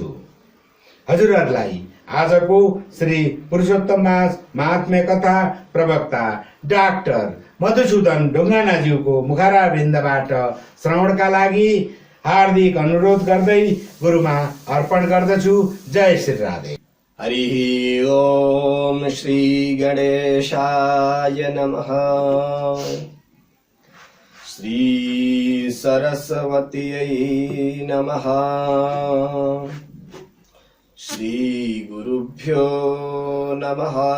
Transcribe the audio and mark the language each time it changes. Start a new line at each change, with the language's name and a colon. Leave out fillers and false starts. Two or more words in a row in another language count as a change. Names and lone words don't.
Nepali: हजुरहरूलाई आजको श्री पुरुषोत्तम मास महात्म्य कथा प्रवक्ता डाक्टर मधुसूदन ढुङ्गानाज्यूको मुखारविन्दबाट श्रवणका लागि हार्दिक अनुरोध गर्दै गुरुमा अर्पण गर्दछु। जय श्री राधे।
Sanskrit: हरि ओम श्री गणेशाय नमः। श्री सरस्वत्यै नमः। श्री गुरुभ्यो नमः।